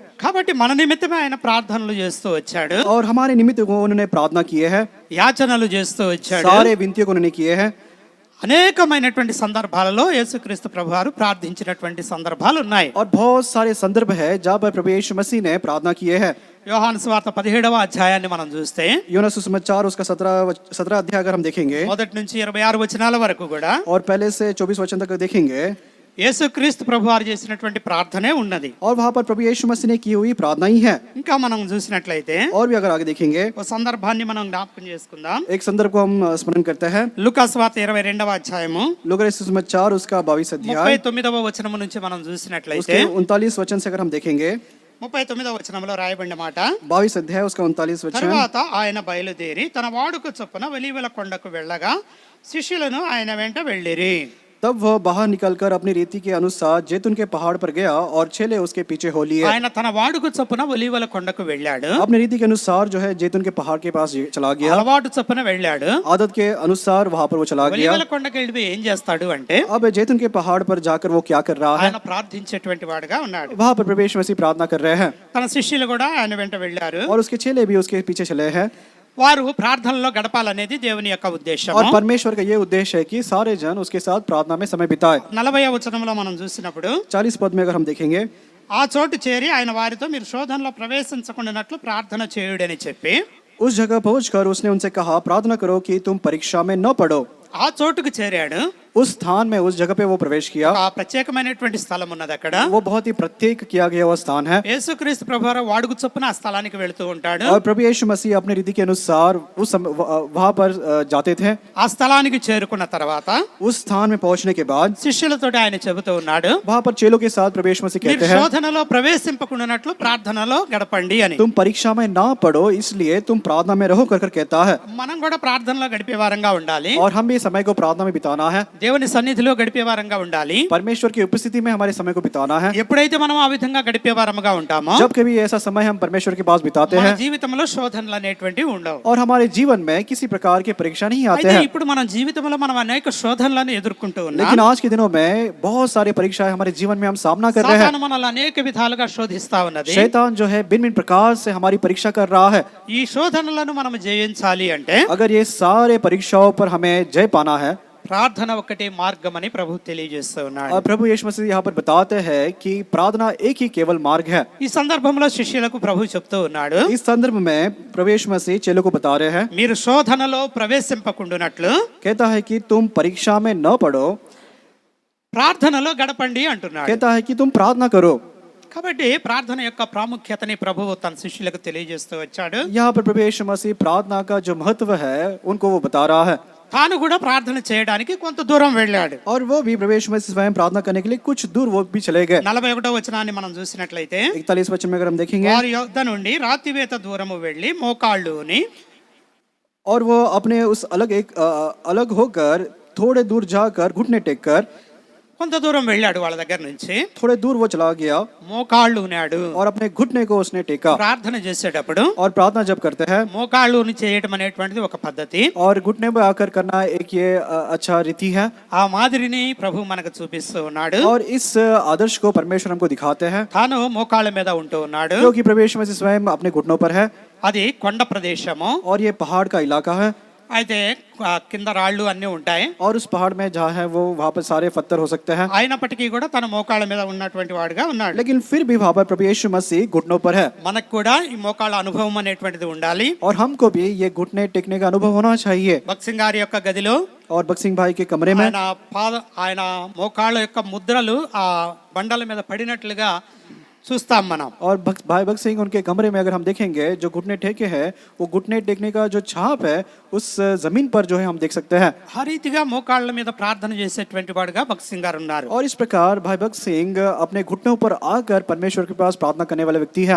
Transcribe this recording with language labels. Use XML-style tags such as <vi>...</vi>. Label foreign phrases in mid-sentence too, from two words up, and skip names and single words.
<te>కాబట్టి మన నిమిత్తమే ఆయన ప్రార్థనలు చేస్తూ వచ్చాడు,</te> <hi>और हमारे निमित्त को उन्होंने प्रार्थना किए हैं,</hi> <te>యాచనలు చేస్తూ వచ్చాడు.</te> <hi>सारे विनतियों को उन्होंने किए हैं।</hi> <te>అనేకమైనటువంటి సందర్భాలలో యేసుక్రీస్తు ప్రభువారు ప్రార్థించినటువంటి సందర్భాలు ఉన్నాయి.</te> <hi>और बहुत सारे संदर्भ है जहाँ पर प्रभु यीशु मसीह ने प्रार्थना किए हैं।</hi> <te>యోహాను సువార్త 17వ అధ్యాయాన్ని మనం చూస్తే</te> <hi>यूहन्ना सुसमाचार उसका 17 अध्याय अगर हम देखेंगे,</hi> <te>మొదటి నుంచి 26 వచనాల వరకు కూడా</te> <hi>और पहले से 24 वचन तक देखेंगे,</hi> <te>యేసుక్రీస్తు ప్రభువారు చేసినటువంటి ప్రార్థనే ఉన్నది.</te> <hi>और वहां पर प्रभु यीशु मसीह ने की हुई प्रार्थना ही है।</hi> <te>ఇంకా మనం చూసినట్లయితే</te> <hi>और भी अगर आगे देखेंगे</hi> <te>ఒక సందర్భాన్ని మనం జ్ఞాపకం చేసుకుందాం.</te> <hi>एक संदर्भ को हम स्मरण करते हैं।</hi> <te>లూకాసు వార్త 22వ అధ్యాయము</te> <hi>लूका सुसमाचार 4 उसका 22 अध्याय</hi> <te>39వ వచనం నుంచి మనం చూసినట్లయితే</te> <hi>उसके 39 वचन से अगर हम देखेंगे</hi> <te>39వ వచనంలో రాయబడిన మాట,</te> <hi>22 अध्याय उसका 39 वचन।</hi> <te>తరువాత ఆయన బయలుదేరి తన వాడుక చొప్పున ఒలీవల కొండకు వెళ్ళగా శిష్యులను ఆయన వెంట వెళ్ళిరి.</te> <hi>तब वह बाहर निकलकर अपनी रीति के अनुसार जैतून के पहाड़ पर गया और चेले उसके पीछे हो लिए।</hi> <te>ఆయన తన వాడుక చొప్పున ఒలీవల కొండకు వెళ్ళాడు.</te> <hi>अपनी रीति के अनुसार जो है जैतून के पहाड़ के पास चला गया।</hi> <te>అలవాటు చొప్పున వెళ్ళాడు.</te> <hi>आदत के अनुसार वहां पर वो चला गया।</hi> <te>ఒలీవల కొండకు వెళ్ళి ఏం చేస్తాడు అంటే</te> <hi>अब जैतून के पहाड़ पर जाकर वो क्या कर रहा है?</hi> <te>ఆయన ప్రార్థించేటువంటి వాడుగా ఉన్నాడు.</te> <hi>वहां पर प्रभु यीशु मसीह प्रार्थना कर रहे हैं</hi> <te>తన శిష్యులు కూడా ఆయన వెంట వెళ్ళారు.</te> <hi>और उसके चेले भी उसके पीछे चले हैं।</hi> <te>వారు ప్రార్థనలో గడపాలనేది దేవుని యొక్క ఉద్దేశం.</te> <hi>और परमेश्वर का ये उद्देश्य है कि सारे जन उसके साथ प्रार्थना में समय बिताए।</hi> <te>40వ వచనంలో మనం చూసినప్పుడు</te> <hi>40 पद में अगर हम देखेंगे,</hi> <te>ఆ చోటు చేరి ఆయన వారితో మీరు శోధనలో ప్రవేశించకుండానట్లు ప్రార్థన చేయుడని చెప్పి</te> <hi>उस जगह पहुंचकर उसने उनसे कहा, प्रार्थना करो कि तुम परीक्षा में न पड़ो।</hi> <te>ఆ చోటుకు చేరాడు.</te> <hi>उस स्थान में, उस जगह पे वो प्रवेश किया।</hi> <te>ఆ ప్రత్యేకమైనటువంటి స్థలం ఉన్నది అక్కడ.</te> <hi>वो बहुत ही प्रत्येक किया गया हुआ स्थान है।</hi> <te>యేసుక్రీస్తు ప్రభువారు వాడుకు చొప్పున ఆ స్థలానికి వెళుతూ ఉంటాడు.</te> <hi>और प्रभु यीशु मसीह अपने रीति के अनुसार उस वहां पर जाते थे।</hi> <te>ఆ స్థలానికి చేరుకున్న తర్వాత</te> <hi>उस स्थान में पहुंचने के बाद</hi> <te>శిష్యులతో ఆయన చెబుతూ ఉన్నాడు,</te> <hi>वहां पर चेलों के साथ प्रभु यीशु मसीह</hi> <te>మీరు</te> <hi>कहते हैं,</hi> <te>శోధనలో ప్రవేశింపకుండానట్లు ప్రార్థనలో గడపండి అని.</te> <hi>तुम परीक्षा में ना पढ़ो, इसलिए तुम प्रार्थना में रहो कर कहता है।</hi> <te>మనం కూడా ప్రార్థనలో గడిపే వారంగా ఉండాలి.</te> <hi>और हम भी समय को प्रार्थना में बिताना है।</hi> <te>దేవుని సన్నిధిలో గడిపే వారంగా ఉండాలి.</te> <hi>परमेश्वर की उपस्थिति में हमारे समय को बिताना है।</hi> <te>ఎప్పుడైతే మనం ఆ విధంగా గడిపే వారముగా ఉంటామో</te> <hi>जब कभी ऐसा समय हम परमेश्वर के पास बिताते</hi> <te>మన</te> <hi>हैं</hi> <te>జీవితంలో శోధనలు అనేటువంటివి ఉండవు.</te> <hi>और हमारे जीवन में किसी प्रकार की परीक्षा नहीं आते</hi> <te>అయితే</te> <hi>हैं।</hi> <te>ఇప్పుడు మన జీవితంలో మనం అనేక శోధనలను ఎదుర్కొంటూ ఉన్నాం.</te> <hi>लेकिन आज के दिनों में बहुत सारी परीक्षाएं हमारे जीवन में हम सामना कर रहे हैं।</hi> <te>సాతాను మనల్ని అనేక విధాలుగా శోధిస్తా ఉన్నది.</te> <hi>शैतान जो है भिन्न भिन्न प्रकार से हमारी परीक्षा कर रहा है।</hi> <te>ఈ శోధనలను మనం జయించాలి అంటే</te> <hi>अगर ये सारे परीक्षाओं पर हमें जय पाना है,</hi> <te>ప్రార్థన ఒక్కటే మార్గం అని ప్రభు తెలియజేస్తూ ఉన్నాడు.</te> <hi>और प्रभु यीशु मसीह यहाँ पर बताते हैं कि प्रार्थना एक ही केवल मार्ग है।</hi> <te>ఈ సందర్భంలో శిష్యులకు ప్రభు చెప్తూ ఉన్నాడు,</te> <hi>इस संदर्भ में प्रभु यीशु मसीह चेलों को बता रहे हैं,</hi> <te>మీరు శోధనలో ప్రవేశింపకుండునట్లు</te> <hi>कहता है कि तुम परीक्षा में न पढ़ो,</hi> <te>ప్రార్థనలో గడపండి అంటున్నాడు.</te> <hi>कहता है कि तुम प्रार्थना करो।</hi> <te>కాబట్టి ప్రార్థన యొక్క ప్రాముఖ్యతని ప్రభువు తన శిష్యులకు తెలియజేస్తూ వచ్చాడు.</te> <hi>यहाँ पर प्रभु यीशु मसीह प्रार्थना का जो महत्व है उनको वो बता रहा है।</hi> <te>తాను కూడా ప్రార్థన చేయడానికి కొంత దూరం వెళ్ళాడు.</te> <hi>और वो भी प्रभु यीशु मसीह स्वयं प्रार्थना करने के लिए कुछ दूर वो भी चले गए।</hi> <te>41వ వచనాన్ని మనం చూసినట్లయితే</te> <hi>41 वचन में अगर हम देखेंगे,</hi> <te>వారి యొద్ద నుండి రాతివేత దూరము వెళ్ళి మోకాళ్ళుని</te> <hi>और वो अपने उस अलग होकर थोड़े दूर जाकर घुटने टेक कर</hi> <te>కొంత దూరం వెళ్ళాడు వాళ్ళ దగ్గర నుంచి.</te> <hi>थोड़े दूर वो चला गया</hi> <te>మోకాళ్ళు ఉన్నాడు.</te> <hi>और अपने घुटने को उसने टेका।</hi> <te>ప్రార్థన చేసేటప్పుడు</te> <hi>और प्रार्थना जब करते हैं,</hi> <te>మోకాళ్ళుని చేయటం అనేటువంటిది ఒక పద్ధతి.</te> <hi>और घुटने में आकर करना एक ये अच्छा रीति है।</hi> <te>ఆ మాదిరిని ప్రభు మనకు చూపిస్తూ ఉన్నాడు.</te> <hi>और इस आदर्श को परमेश्वर हमको दिखाते हैं,</hi> <te>తాను మోకాళ్ళ మీద ఉంటూ ఉన్నాడు.</te> <hi>क्योंकि प्रभु यीशु मसीह स्वयं अपने घुटनों पर है।</hi> <te>అది కొండ ప్రదేశము.</te> <hi>और ये पहाड़ का इलाका है।</hi> <te>అయితే కింద రాళ్ళు అన్నీ ఉంటాయి.</te> <hi>और उस पहाड़ में जहाँ है वो वहाँ पर सारे पत्थर हो सकते हैं।</hi> <te>అయినప్పటికీ కూడా తన మోకాళ్ళ మీద ఉన్నటువంటి వాడుగా ఉన్నాడు.</te> <hi>लेकिन फिर भी वहाँ पर प्रभु यीशु मसीह घुटनों पर है।</hi> <te>మనకు కూడా ఈ మోకాళ్ళ అనుభవం అనేటువంటిది ఉండాలి.</te> <hi>और हमको भी ये घुटने टेकने का अनुभव होना चाहिए।</hi> <te>భక్సింగ్ గారి యొక్క గదిలో</te> <hi>और बक्सिंग भाई के कमरे में</hi> <te>ఆయన మోకాళ్ళ యొక్క ముద్రలు ఆ బండల మీద పడినట్లుగా చూస్తాం మనం.</te> <hi>और भाई भगत सिंह उनके कमरे में अगर हम देखेंगे, जो घुटने टेके हैं, वो घुटने टेकने का जो छाप है उस जमीन पर जो है हम देख सकते हैं।</hi> <te>ఆ రీతిగా మోకాళ్ళ మీద ప్రార్థన చేసేటువంటి వాడుగా భక్సింగ్ గారు ఉన్నారు.</te> <hi>और इस प्रकार भाई भगत सिंह अपने घुटनों पर आकर परमेश्वर के पास प्रार्थना करने वाले व्यक्ति है।</hi>